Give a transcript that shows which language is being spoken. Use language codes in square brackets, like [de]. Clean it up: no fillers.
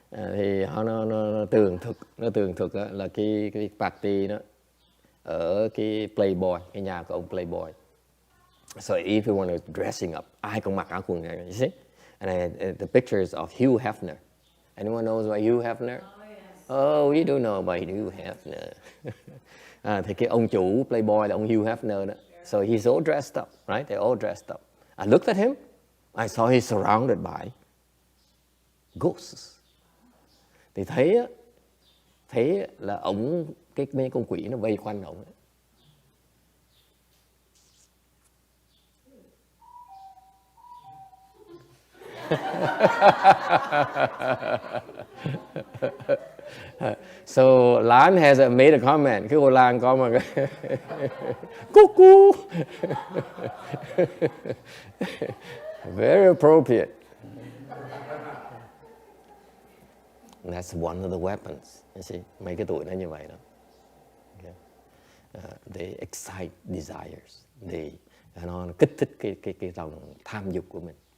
[vi] Thì nó tường thuật là cái party đó ở cái Playboy, cái nhà của ông Playboy. [en] So everyone is dressing up. [vi] Ai cũng mặc áo quần này, [en] you see? And the pictures of Hugh Hefner. Anyone knows about Hugh Hefner? Oh, yes. Oh, we don't know about Hugh Hefner. [vi] Thì cái ông chủ Playboy là ông Hugh Hefner đó. [en] So he's all dressed up, right? They're all dressed up. I looked at him. I saw he's surrounded by ghosts. [vi] Thì thấy là ổng mấy con quỷ nó vây quanh ổng. [en] So Lan has made a comment. [vi] Cái cô Lan có mà cuckoo. [en] Very appropriate. That's one of the weapons. You see, [vi] mấy cái tuổi nó như vậy đó. Okay. [en] They excite desires. [vi] Nó kích thích cái lòng tham dục của mình.